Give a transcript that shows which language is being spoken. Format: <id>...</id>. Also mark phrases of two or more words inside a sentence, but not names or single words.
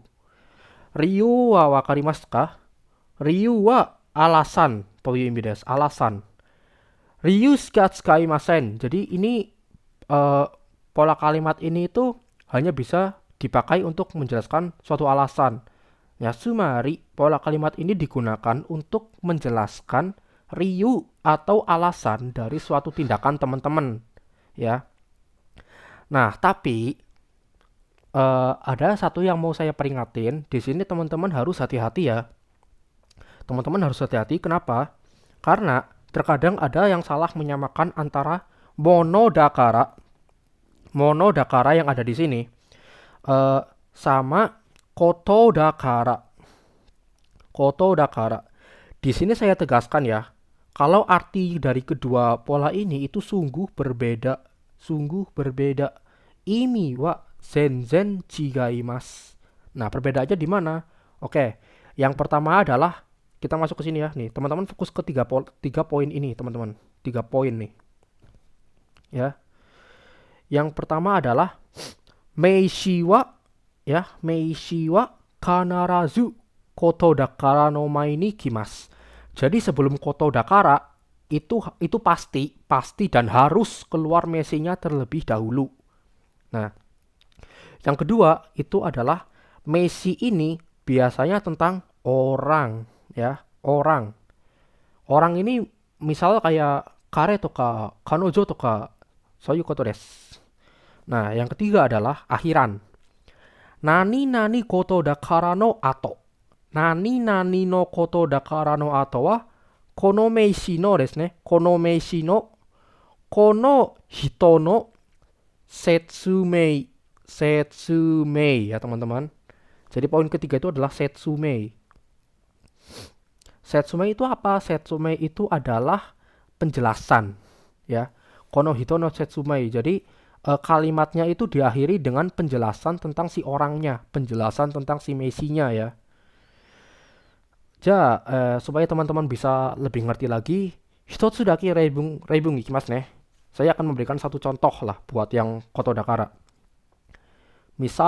<ja>理由はわかりますか? 理由は alasan という意味です。alasan。理由しか使いません。</ja> <id>Jadi ini pola kalimat ini itu hanya bisa dipakai untuk menjelaskan suatu alasan. Ya, sumari, pola kalimat ini digunakan untuk menjelaskan riyu atau alasan dari suatu tindakan teman-teman. Ya. Nah, tapi ada satu yang mau saya peringatin. Di sini teman-teman harus hati-hati ya. Teman-teman harus hati-hati. Kenapa? Karena terkadang ada yang salah menyamakan antara monodakara yang ada di sini sama</id> <ja>ことだから.</ja> <id>Di sini saya tegaskan ya, kalau arti dari kedua pola ini itu sungguh berbeda.</id> <ja>意味は全然違います.</ja> <id>Nah, perbedaannya di mana? Oke, yang pertama adalah kita masuk ke sini ya. Nih, teman-teman fokus ke tiga poin ini, teman-teman. 3 poin nih. Ya. Yang pertama adalah</id> <ja>名詞は必ずことだからの前に来ます.</ja> <id>Jadi sebelum</id> <ja>ことだから</ja> <id>itu pasti dan harus keluar meisinya terlebih dahulu. Nah, yang kedua itu adalah meisi ini biasanya tentang orang ya, orang. Orang ini misal kayak</id> <ja>彼とか、彼女とか, そういうことです.</ja> <id>Nah, yang ketiga adalah akhiran.</id> <ja>何ことだからの後. 何のことだからの後はこの名詞のですね. この名詞のこの人の説明</ja> <id>ya teman-teman. Jadi poin ketiga itu adalah setsumei. Setsumei itu apa? Setsumei itu adalah penjelasan ya.</id> <ja>この人の説明.</ja> <id>Jadi kalimatnya itu diakhiri dengan penjelasan tentang si orangnya, penjelasan tentang si meisinya ya. Supaya teman-teman bisa lebih ngerti lagi,</id> <ja>一つだけ例文いきますね.</ja> <id>Saya akan memberikan satu contoh lah buat yang</id> <ja>ことだから.</ja>